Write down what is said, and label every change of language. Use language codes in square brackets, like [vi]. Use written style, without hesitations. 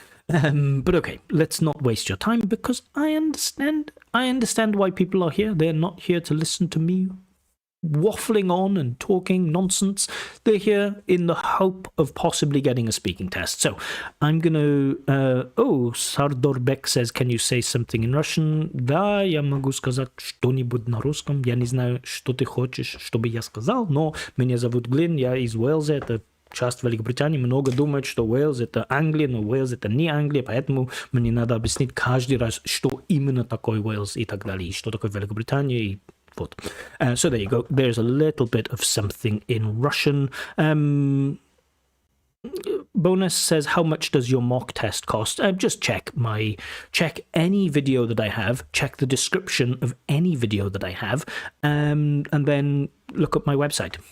[en] But okay, let's not waste your time, because I understand why people are here. They're not here to listen to me waffling on and talking nonsense. They're here in the hope of possibly getting a speaking test. So I'm gonna Sardorbek says, can you say something in Russian? [ru] Да, я могу сказать что-нибудь на русском. Я не знаю, что ты хочешь, чтобы я сказал, но меня зовут Глyn, я из Уэльса, это часть Великобритании. Много думают, что Уэльс — это Англия, но Уэльс — это не Англия, поэтому мне надо объяснить каждый раз, что именно такое Уэльс и так далее, и что такое Великобритания, и вот. [en] So there you go. There's a little bit of something in Russian. Bonus says, how much does your mock test cost? Just check any video that I have, check the description of any video that I have, and then look up my website.